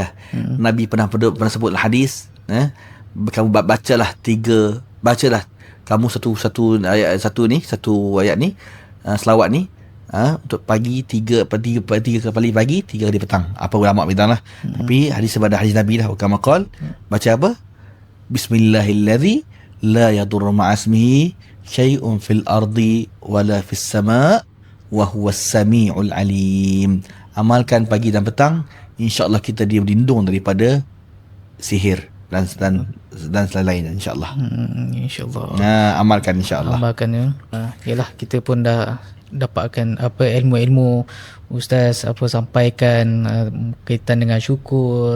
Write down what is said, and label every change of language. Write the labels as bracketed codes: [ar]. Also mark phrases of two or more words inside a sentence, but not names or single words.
[ms] Nabi pernah sebut hadis, kamu bacalah kamu satu ayat ni, selawat ni, untuk pagi 3 kali pagi, 3 kali petang. Apa ulama bilang lah. Tapi hadis Nabi lah, [ar] كما قال, [ms] baca apa? [ar] بسم الله الذي لا يضر مع اسمه شيء في الأرض ولا في السماء وهو السميع العليم. [ms] Amalkan pagi dan petang, [ar] إن شاء الله [ms] kita dilindung daripada sihir dan selain, [ar] إن شاء الله. إن شاء الله. [ms] Amalkan, [ar] إن شاء الله. [ms] Amalkan ya. Yalah, kita pun dah dapatkan ilmu-ilmu Ustaz sampaikan kaitan dengan syukur.